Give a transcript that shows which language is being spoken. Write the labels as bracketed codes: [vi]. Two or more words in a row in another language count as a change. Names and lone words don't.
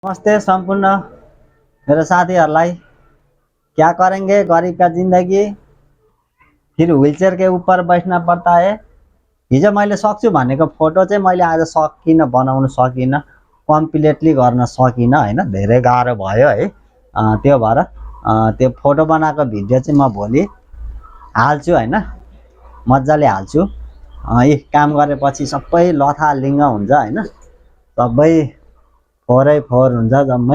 [hi] नमस्ते संपूर्ण मेरे साथीहरूलाई। क्या करेंगे गरीब का जिंदगी, फिर व्हीलचेयर के ऊपर बैठना पड़ता है। [ne] हिजो मैले सक्छु भनेको फोटो चाहिँ मैले आज सकिनँ, बनाउन सकिनँ, कम्प्लिटली गर्न सकिनँ हैन, धेरै गाह्रो भयो है। त्यो भएर त्यो फोटो बनाएको भिडियो चाहिँ म भोलि हाल्छु हैन, मजाले हाल्छु। यी काम गरेपछि सबै लथालिङ्ग हुन्छ हैन, सबै फोरै फोर हुन्छ जम्मै।